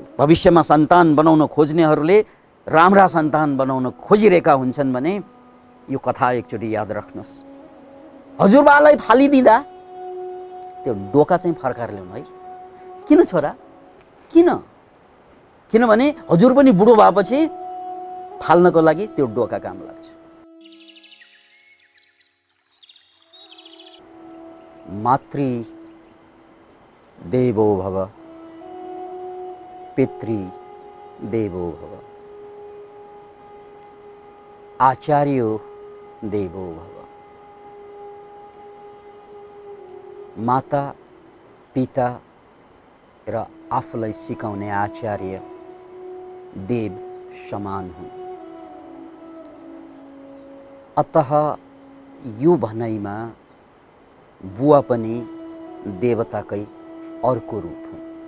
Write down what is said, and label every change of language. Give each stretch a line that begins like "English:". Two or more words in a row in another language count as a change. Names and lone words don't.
Nepali: भविष्यमा सन्तान बनाउन खोज्नेहरूले राम्रा सन्तान बनाउन खोजिरहेका हुन्छन् भने यो कथा एकचोटि याद राख्नुहोस्। हजुरबालाई फालिदिँदा त्यो डोका चाहिँ फर्काएर ल्याउनु है। किन छोरा? किनभने हजुर पनि बुढो भएपछि फाल्नको लागि त्यो डोका काम लाग्छ।
Sanskrit: मातृ देवो भव, पितृ देवो भव, आचार्यो देवो भव।
Nepali: माता पिता र आफूलाई सिकाउने आचार्य देव समान हुन्। अतः यो भनाइमा बुवा पनि देवताकै अर्को रूप हुन्।